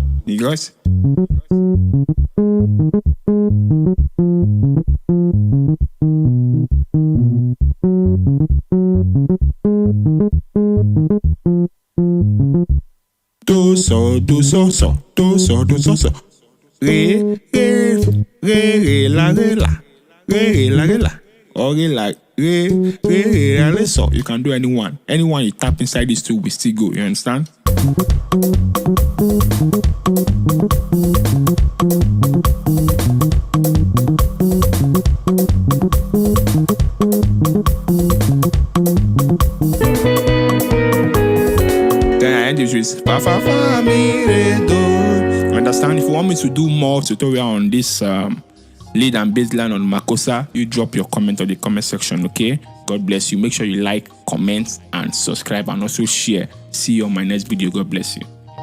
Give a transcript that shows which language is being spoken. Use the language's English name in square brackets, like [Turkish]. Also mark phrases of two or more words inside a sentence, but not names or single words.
[English] You guys? Do so. Re la. Or re la so. You can do anyone. Anyone you tap inside these two will still go. You understand? Then I end it with fa mi re do. Understand? If you want me to do more tutorial on this lead and bassline on Makossa, you drop your comment on the comment section, okay? God bless you. Make sure you like, comment, and subscribe, and also share. See you on my next video. God bless you.